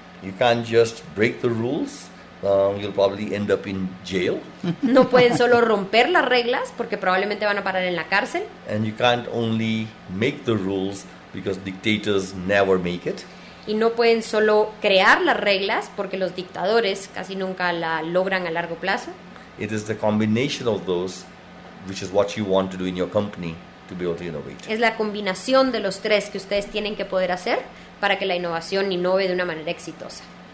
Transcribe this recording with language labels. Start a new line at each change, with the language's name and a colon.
English: You can't just break the rules, you'll probably end up in jail.
Spanish: No pueden solo romper las reglas porque probablemente van a parar en la cárcel.
English: And you can't only make the rules because dictators never make it.
Spanish: Y no pueden solo crear las reglas porque los dictadores casi nunca la logran a largo plazo.
English: It is the combination of those which is what you want to do in your company to be able to innovate.
Spanish: Es la combinación de los tres que ustedes tienen que poder hacer para que la innovación innove de una manera exitosa.